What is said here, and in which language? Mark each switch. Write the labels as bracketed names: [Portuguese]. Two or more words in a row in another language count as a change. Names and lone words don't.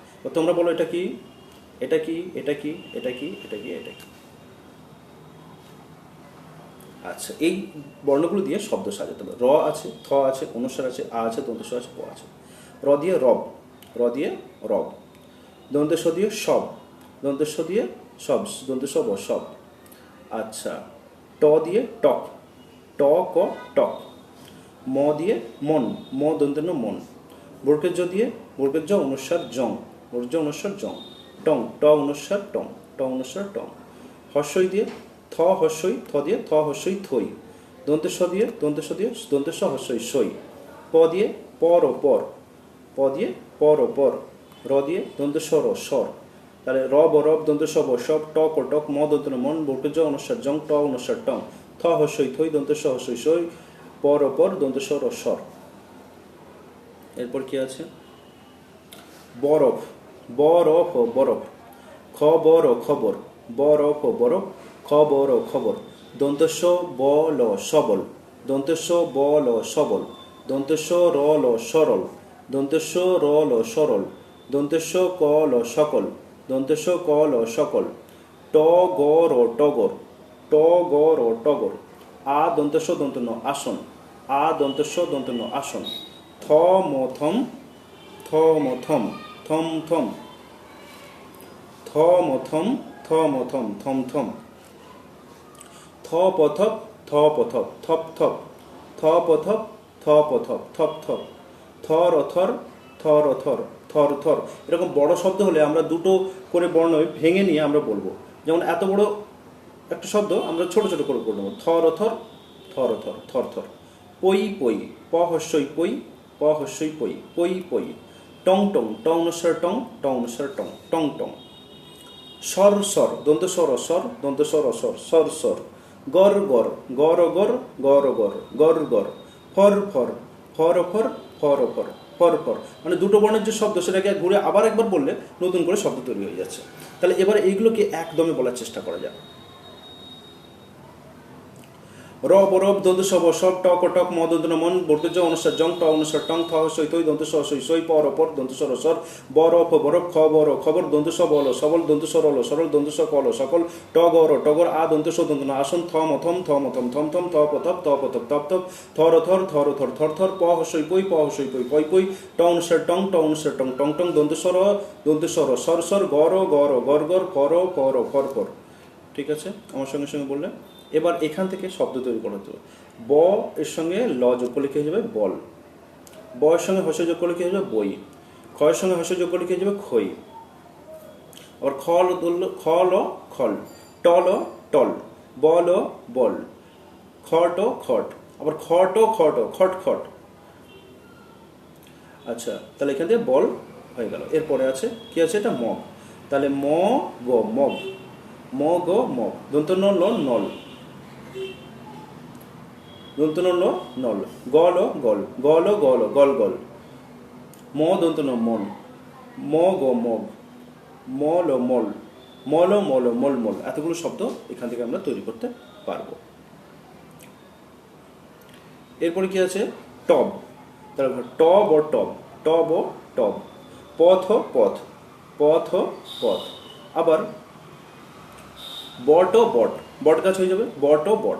[Bangla] তোমরা বলো এটা কি, এটা কি, এটা কি, এটা কি, এটা কি, এটা কি। আচ্ছা, এই বর্ণগুলো দিয়ে শব্দ সাজাতে হবে। র আছে, থ আছে, অনুস্বার আছে, আ আছে, দন্তস্ব আছে, প আছে। র দিয়ে রব, র দিয়ে রব। দন্তেস্ব দিয়ে সব, দন্তেস্ব দিয়ে সব, দন্তেস্ব ব সব। আচ্ছা, ট দিয়ে টক, ট ক টক। ম দিয়ে মন, ম দন্তেন্য মন। বর্গের জ দিয়ে, বর্গের জ অনুস্বার জং, বর্গের জ অনুস্বার জং। টং, ট অনুস্বার টং, ট অনুস্বার টং। হর্ষই দিয়ে থ হর্ষই, থ দিয়ে থ হর্ষই থই। দন্তেস্ব দিয়ে, দন্তেস্ব দিয়ে দন্তেস্ব হর্ষই সই। প দিয়ে পর ও পর, প দিয়ে পর ও পর। র দিয়ে দন্তেস্ব র স্বর। তাহলে রব ও রব, দন্তেস্ব ব সব, টক ও টক, ম দন্তন্য মন, বর্গের জ অনুস্বার জং, ট অনুস্বার টং। থ হর্ষই থই, দন্তেস্ব হর্ষই সই, পর ও পর, দন্তেস্ব র স্বর। এরপর কি আছে? বরফ, বরফ ও বরফ। খবর ও খবর, বরফ ও বরফ, খবর ও খবর। দন্তস্ব ব ল সবল, দন্তস্ব ব ল সবল। দন্তস্ব র ল সরল, দন্তস্ব র ল সরল। দন্তস্ব ক ল সকল, দন্তস্ব ক ল সকল। ট গর ও টগর, ট গর ও টগর। আ দন্তস্ব দন্তন্য আসন, আ দন্তস্ব দন্তন্য আসন। থ মথম, থ মথম, থম থম। থ মথম, থ মথম, থম থম। থ পথপ, থ পথপ, থপ থপ। থ পথপ, থ পথপ, থপ থপ। থ রথর, থ রথর, থর থর। এরকম বড় শব্দ হলে আমরা দুটো করে বর্ণ ভেঙে নিয়ে আমরা বলবো। যেমন এত বড় একটা শব্দ আমরা ছোট ছোট করে বলবো। থ রথর, থ রথর, থর থর। পই পই, প হস্যই পই, প হস্যই পই, পই পই। টং টং, ট অনুস্বার টং, ট অনুস্বার টং, টং টং। স্বর স্বর, দন্ত স্বর স্বর, দন্ত স্বর স্বর, স্বর স্বর। গর গর, গর গর, গর গর, গর গর। ফর ফর, ফর ফর, ফর ফর, ফর ফর। মানে দুটো বর্ণের যে শব্দ সেটাকে ঘুরে আবার একবার বললে নতুন করে শব্দ তৈরি হয়ে যাচ্ছে। তাহলে এবার এইগুলোকে একদমে বলার চেষ্টা করা যাক। রব রব, দন্তস্ব ব সব, টক ও টক, ম দন্তন্য মন, বর্গের জ অনুস্বার জং, ট অনুস্বার টং, থ হস্যই থই, দন্তস্ব হস্যই সই, পর ও পর, দন্তস্ব র স্বর। বরফ ও বরফ, খ বর খবর, দন্তস্ব ব ল সবল, দন্তস্ব র ল সরল, দন্তস্ব ক ল সকল। ট গর টগর, আ দন্তস্ব দন্তন্য আসন, থ মথম, থ মথম, থম থম। থ পথপ, ত পথপ, তপ তপ। থর থর, থর থর, থর থর। প হস্যই পই, প হস্যই পই, পই পই। ট অনুস্বার টং, ট অনুস্বার টং, টং টং। দন্তস্ব র, দন্তস্ব র, স্বর স্বর। গর গর, গর গর, ফর ফর, ফর ফর। ঠিক আছে, আমার সঙ্গে সঙ্গে বললে। এবার এখান থেকে শব্দ তৈরি করা হতো। ব এর সঙ্গে ল যোগ করলে কি হয়ে যাবে? বল। ব এর সঙ্গে হস্য যোগ করলে কি হয়ে যাবে? বই। খ এর সঙ্গে হস্য যোগ করলে কি হয়ে যাবে? খই। আবার খ ল খল, ট ল টল, ব ল বল, খট খট। আবার খট খট, খট খট। আচ্ছা, তাহলে এখান থেকে বল হয়ে গেল। এরপরে আছে কি আছে? এটা মগ। তাহলে ম গ মগ, ম গ মগ। দন্তন্য ল নল, দন্তন্য ল নল। গল গল, গল গল, গল গল। ম দন্তন্য মন, ম গ মগ, মল মল, মল মল, মল মল। এতগুলো শব্দ এখান থেকে আমরা তৈরি করতে পারবো। এরপরে কি আছে? টব। তাহলে টব ও টব, টব ও টব। পথ ও পথ, পথ ও পথ। আবার বট ও বট, বট গাছ হয়ে যাবে বট ও বট।